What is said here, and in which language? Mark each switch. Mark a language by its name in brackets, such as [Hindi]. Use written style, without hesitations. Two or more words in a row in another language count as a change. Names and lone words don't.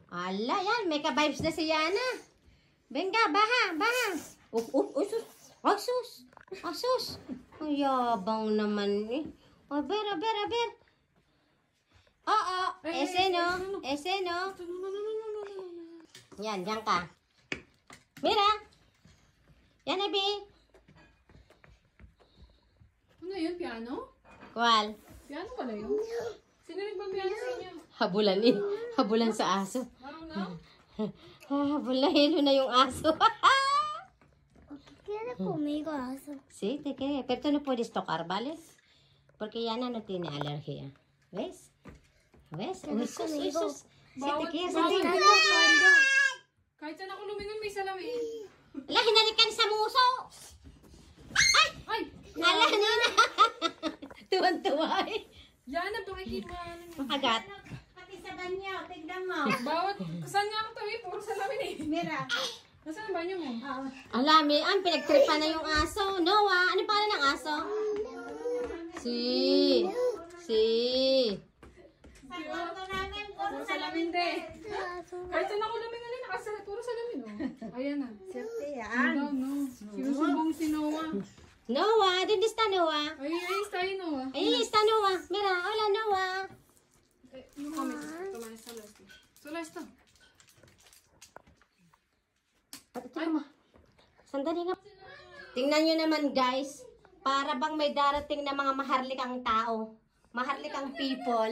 [Filipino] Ala, yan. May ka-vibes na si Yana. Venga, baha, baha. Sus. Ay, sus. Ay, sus. Ay, yabang naman eh. Oh, aber. Oo, [Spanish] ese no. Ese no. [Filipino] Yan, yan ka. Mira. Yan, Ebi. Ano yun? Piano? [Spanish] Kual? [Filipino] Piano pala yun? Sino nagpa-piano sa inyo? Habulan eh. Habulan sa aso. Marunong? Habulan na yung aso. [Spanish] Quiero conmigo eso. Sí, ¿te qué? Pero tú no puedes tocar, ¿vale? Porque Yana no tiene alergia. ¿Ves? ¿Ves? Uy, sus, uy, sus. Sí, te quieres. [Filipino] Kahit saan ako lumingon may salamin. Ala, hinalikan sa muso. Ay! Ay! Ala, Nina. Tuwan-tuwa eh. Yana, pakikimanan mo. Agat. Pati sa banyo, tignan mo. Bawat, saan nga ako tawi? Puro salamin eh. [Spanish] Mira. [Filipino] Nasaan ang banyo mo? Ala, may pinagtripan na yung aso. Noah, ano pangalan ng aso? [Spanish] Si. [Filipino] Sa kwarto namin, Puro salamin din. Kahit saan ako lumingon eh, puro salamin oh. Ayan na. Siyempre Ano, no. Sinusumbong si Noah. Noah, [Spanish] ¿dónde está Noah? [Filipino] Ay, tayo Noah. [Spanish] Ahí está Noah. Mira, hola Noah. [Filipino] Yung comment. Tama na sa last. So last to. Sandali nga. Tingnan nyo naman guys. Para bang may darating na mga maharlikang tao. Maharlikang people.